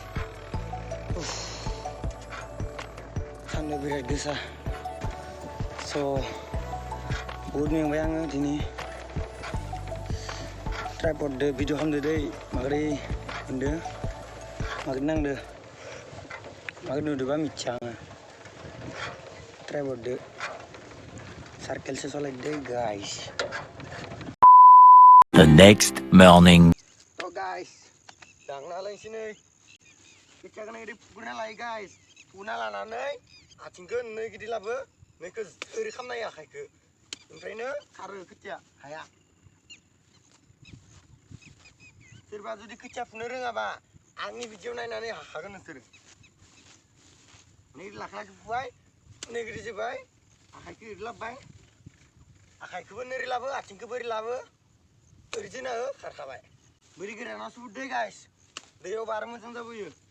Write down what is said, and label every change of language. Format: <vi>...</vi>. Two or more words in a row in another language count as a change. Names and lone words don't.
<brx>सान्दुं बिराद गोसा स' बहुद मेंबाय आङो दिनै ट्राइपडदो भिडिअ खालामदो दै माबोरै मोनदो माबोरै नांदो माबोरै नुदोबा मिथिया आङो ट्राइपडदो सार्केलसो सालायदो गाइस</brx> <en>The next morning. Oh guys,</en> <brx>दांना लायनोसै नै खोथियाखौ नै फुग्रोना लायो गाइस फुना लानानै आथिंखौ नै गिदिर लाबो नैखौ ओरै खालामना होयो आखाइखौ ओमफ्रायनो खारो खोथिया हाया सोरबा जुदि खोथिया फुनो रोङाबा आंनि भिडिअ नायनानै हाखागोन नोंसोर नै लाखो फुबाय नै गिदिर जोब्बाय आखाइखौ ओरै लाबोबाय आखाइखौबो नोरै लाबो आथिंखौबो ओरै लाबो ओरैनो खारखाबाय बोरै गोराना सुबुर दै गाइस दैयाव बार मोजां जाबोयो</brx>